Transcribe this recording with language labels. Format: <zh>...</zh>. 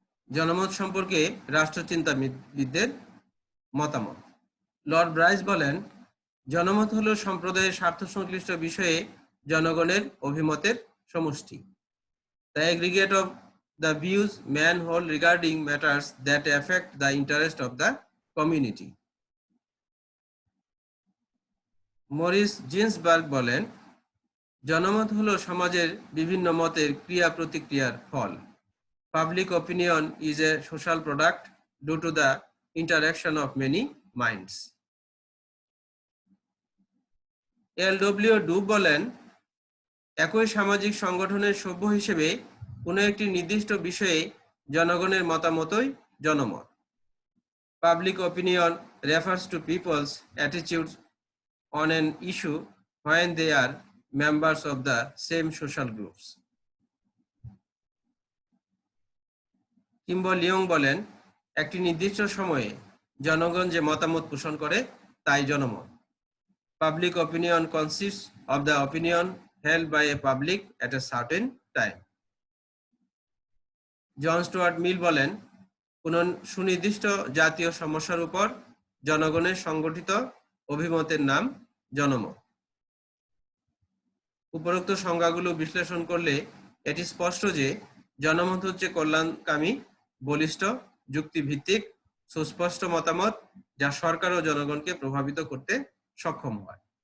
<bn>জনমত সম্পর্কে রাষ্ট্রচিন্তাবিদদের মতামত। লর্ড ব্রাইস বলেন, জনমত হলো সম্প্রদায়ের স্বার্থ সংশ্লিষ্ট বিষয়ে জনগণের অভিমতের সমষ্টি।</bn> <en>The aggregate of the views men hold regarding matters that affect the interest of the community.</en> <bn>Morris Ginsberg বলেন, জনমত হলো সমাজের বিভিন্ন মতের ক্রিয়া প্রতিক্রিয়ার ফল।</bn> <en>Public opinion is a social product due to the interaction of many minds. L.W.</en> <bn>ডুব বলেন, একই সামাজিক সংগঠনের সভ্য হিসেবে কোনো একটি নির্দিষ্ট বিষয়ে জনগণের মতামতই জনমত।</bn> <en>Public opinion refers to people's attitudes on an issue when they are members of the same social groups.</en> <bn>কিম্বল Leong বলেন, একটি নির্দিষ্ট সময়ে জনগণ যে মতামত পোষণ করে তাই জনমত।</bn> <en>Public opinion consists of the opinion held by a public at a certain time.</en> <bn>John Stewart মিল বলেন, কোন সুনির্দিষ্ট জাতীয় সমস্যার উপর জনগণের সংগঠিত অভিমতের নাম জনমত। উপরোক্ত সংজ্ঞাগুলো বিশ্লেষণ করলে এটি স্পষ্ট যে জনমত হচ্ছে কল্যাণকামী, বলিষ্ঠ, যুক্তিভিত্তিক, সুস্পষ্ট মতামত যা সরকার ও জনগণকে প্রভাবিত করতে সক্ষম হয়।</bn>